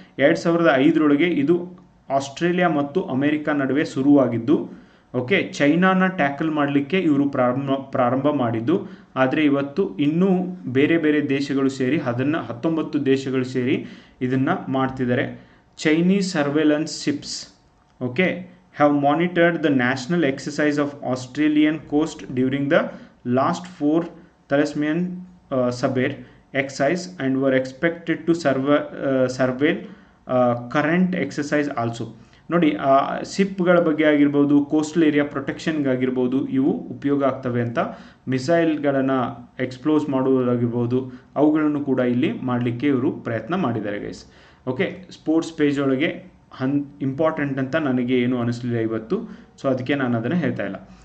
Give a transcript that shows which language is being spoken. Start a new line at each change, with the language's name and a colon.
Kannada: 2005 ಇದು ಆಸ್ಟ್ರೇಲಿಯಾ ಮತ್ತು ಅಮೇರಿಕಾ ನಡುವೆ ಶುರುವಾಗಿದ್ದು, ಓಕೆ, ಚೈನಾನ ಟ್ಯಾಕಲ್ ಮಾಡಲಿಕ್ಕೆ ಇವರು ಪ್ರಾರಂಭ ಮಾಡಿದ್ದು. ಆದರೆ ಇವತ್ತು ಇನ್ನೂ ಬೇರೆ ಬೇರೆ ದೇಶಗಳು ಸೇರಿ 19 ದೇಶಗಳು ಸೇರಿ ಇದನ್ನು ಮಾಡ್ತಿದ್ದಾರೆ.
English: Chinese surveillance ships, okay, have monitored the national exercise of Australian coast during the last 4 Tasmanian Sabre exercise and were expected to surveil current exercise also.
Kannada: ನೋಡಿ, ಶಿಪ್ಗಳ ಬಗ್ಗೆ ಆಗಿರ್ಬೋದು, ಕೋಸ್ಟಲ್ ಏರಿಯಾ ಪ್ರೊಟೆಕ್ಷನ್ಗಾಗಿರ್ಬೋದು ಇವು ಉಪಯೋಗ ಆಗ್ತವೆ ಅಂತ. ಮಿಸೈಲ್ಗಳನ್ನು ಎಕ್ಸ್ಪ್ಲೋಸ್ ಮಾಡೋದಾಗಿರ್ಬೋದು ಅವುಗಳನ್ನು ಕೂಡ ಇಲ್ಲಿ ಮಾಡಲಿಕ್ಕೆ ಇವರು ಪ್ರಯತ್ನ ಮಾಡಿದ್ದಾರೆ ಗೈಸ್. ಓಕೆ, ಸ್ಪೋರ್ಟ್ಸ್ ಪೇಜ್ ಒಳಗೆ ಇಂಪಾರ್ಟೆಂಟ್ ಅಂತ ನನಗೆ ಏನು ಅನಿಸಲಿಲ್ಲ ಇವತ್ತು, ಸೊ ಅದಕ್ಕೆ ನಾನು ಅದನ್ನು ಹೇಳ್ತಾ ಇಲ್ಲ.